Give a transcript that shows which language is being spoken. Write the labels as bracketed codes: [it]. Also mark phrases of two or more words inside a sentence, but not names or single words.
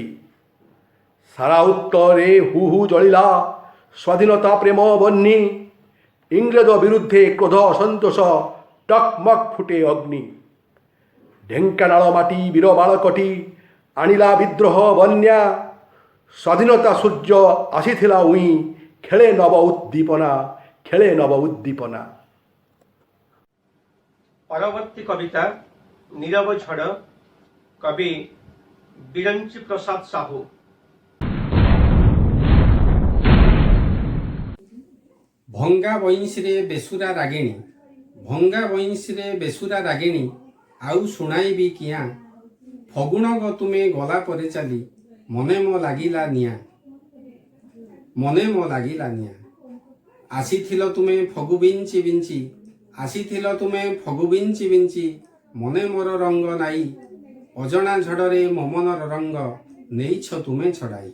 [or] ସାରା ଉତ୍ତରରେ ହୁ ହୁ ଜଳିଲା, ସ୍ୱାଧୀନତା ପ୍ରେମ ବହ୍ନି, ଇଂରେଜ ବିରୁଦ୍ଧେ କ୍ରୋଧ ଅସନ୍ତୋଷ, ଟକ୍ ମକ୍ ଫୁଟେ ଅଗ୍ନି। ଢେଙ୍କାନାଳ ମାଟି ବୀର ବାଳକଟି, ଆଣିଲା ବିଦ୍ରୋହ ବନ୍ୟା, ସ୍ୱାଧୀନତା ସୂର୍ଯ୍ୟ ଆସିଥିଲା ଉଇଁ, ଖେଳେ ନବ ଉଦ୍ଦୀପନା, ଖେଳେ ନବ ଉଦ୍ଦୀପନା। ପରବର୍ତ୍ତୀ କବିତା ନୀରବ ଝଡ଼, କବି ବିରଞ୍ଚି ପ୍ରସାଦ ସାହୁ। ଭଙ୍ଗା ବଇଁଶିରେ ବେସୁରା ରାଗିଣୀ, ଭଙ୍ଗା ବଇଁଶିରେ ବେସୁରା ରାଗିଣୀ, ଆଉ ଶୁଣାଇବି କିଆଁ, ଫଗୁଣ ଗ ତୁମେ ଗଲା ପରେ ଚାଲି, ମନେ ମୋ ଲାଗିଲା ନିଆଁ, ମନେ ମୋ ଲାଗିଲା ନିଆଁ। ଆସିଥିଲ ତୁମେ ଫଗୁ ବିଞ୍ଚି ବିଞ୍ଚି, ଆସିଥିଲ ତୁମେ ଫଗୁ ବିଞ୍ଚି ବିଞ୍ଚି, ମନେ ମୋର ରଙ୍ଗ ନାଇ, ଅଜଣା ଝଡ଼ରେ ମୋ ମନର ରଙ୍ଗ, ନେଇଛ ତୁମେ ଛଡ଼ାଇ।